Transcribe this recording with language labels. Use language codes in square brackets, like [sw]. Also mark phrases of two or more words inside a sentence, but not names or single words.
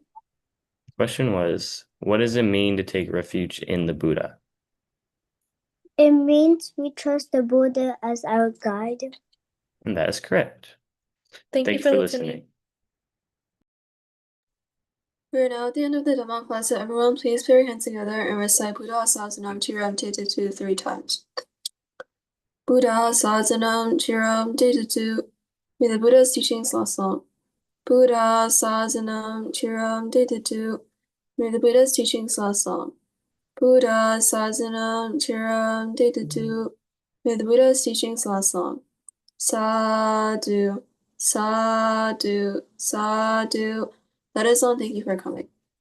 [en] The question was, what does it mean to take refuge in the Buddha? It means we trust the Buddha as our guide. And that is correct. Thank you for listening. We are now at the end of the Dhamma class, so everyone please put your hands together and recite [pi] Buddha Sasanam Chiram Tetatu [en] 3 times. [pi] Buddha Sasanam Chiram Tetatu. [en] May the Buddha's teachings last long. [pi] Buddha Sasanam Chiram Tetatu. [en] May the Buddha's teachings last long. [pi] Buddha Sasanam Chiram Tetatu. [en] May the Buddha's teachings last long. [pi] Sadhu, sadhu, sadhu. [en] That is all. Thank you for coming.